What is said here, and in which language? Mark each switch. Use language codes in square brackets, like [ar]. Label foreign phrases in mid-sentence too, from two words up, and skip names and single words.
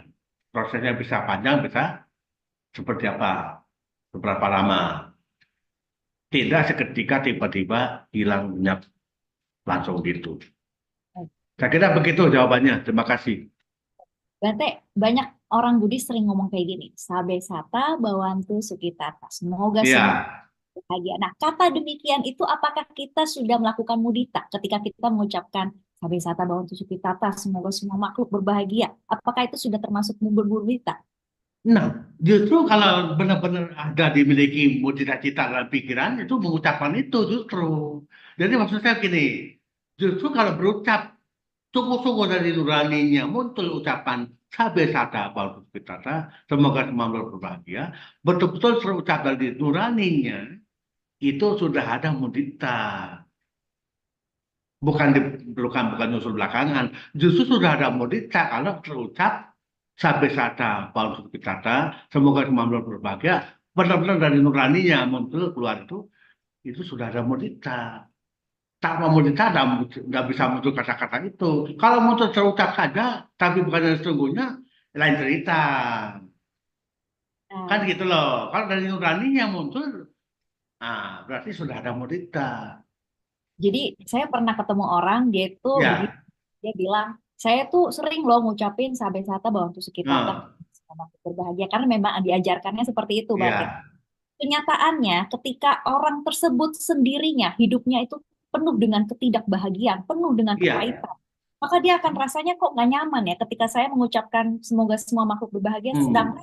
[id] Prosesnya bisa panjang, bisa seperti apa, seberapa lama. Tidak seketika tiba-tiba hilang lenyap langsung gitu. Saya kira begitu jawabannya. Terima kasih. Bante, banyak orang Buddhis sering ngomong kayak gini, [pi] sabe sata bawantu sukitata. [id] Semoga Iya, semua bahagia. Nah, kata demikian itu apakah kita sudah melakukan mudita ketika kita mengucapkan [pi] sabe sata bawantu sukitata, [id] semoga semua makhluk berbahagia? Apakah itu sudah termasuk mudita? nah justru kalau benar-benar ada dimiliki cita-cita dalam pikiran itu mengucapkan itu justru. Jadi maksud saya gini, justru kalau berucap sungguh-sungguh dari nuraninya muncul ucapan [pi] sabe sata bawantu sukitata, [id] semoga semua makhluk berbahagia, betul-betul terucap dari nuraninya itu sudah ada mudita. Bukan nyusul belakangan, justru sudah ada mudita kalau terucap [pi] sabe sata bawantu sukitata, [id] semoga semua makhluk berbahagia, benar-benar dari nuraninya muncul keluar itu sudah ada mudita. Tanpa mudita nggak bisa muncul kata-kata itu. Kalau muncul terucap saja, tapi bukan yang sesungguhnya, lain cerita. Kan Nah, gitu loh. Kalau dari nuraninya muncul, berarti sudah ada mudita. jadi saya pernah ketemu orang, dia itu begini, Ya, dia bilang, saya tuh sering loh ngucapin [pi] sabe sata bawantu sukitata, [id] nah, semoga makhluk berbahagia, karena memang diajarkannya seperti itu, Bante. ya, Kenyataannya, ketika orang tersebut sendirinya hidupnya itu penuh dengan ketidakbahagiaan, penuh dengan iya. kepahitan, maka dia akan rasanya kok nggak nyaman ya ketika saya mengucapkan semoga semua makhluk berbahagia, sedangkan